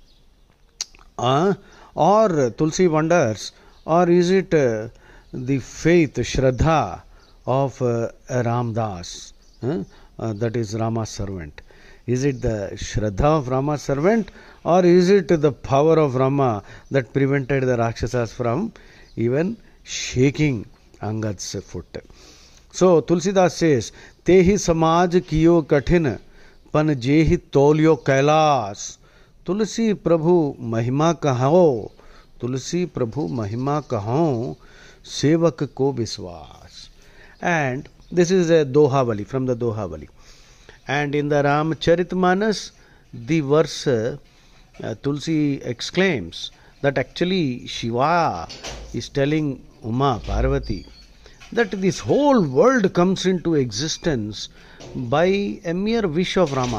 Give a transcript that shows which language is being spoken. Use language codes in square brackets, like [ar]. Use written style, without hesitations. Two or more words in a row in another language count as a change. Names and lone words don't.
[en] Or Tulsi wonders, or is it the faith, Shraddha of Ramdas, that is Rama's servant? Is it the Shraddha of Rama's servant, or is it the power of Rama that prevented the Rakshasas from even shaking Angad's foot? So Tulsidas says, [awa] तेहि समाज कियो कठिन, पन जेहि तोल्यो कैलास. तुलसी प्रभु महिमा कहो, तुलसी प्रभु महिमा कहो, सेवक को विश्वास. [en] And this is a Dohavali, from the Dohavali. And in the Ramcharitmanas, the verse Tulsi exclaims that actually Shiva is telling Uma Parvati that this whole world comes into existence by a mere wish of Rama.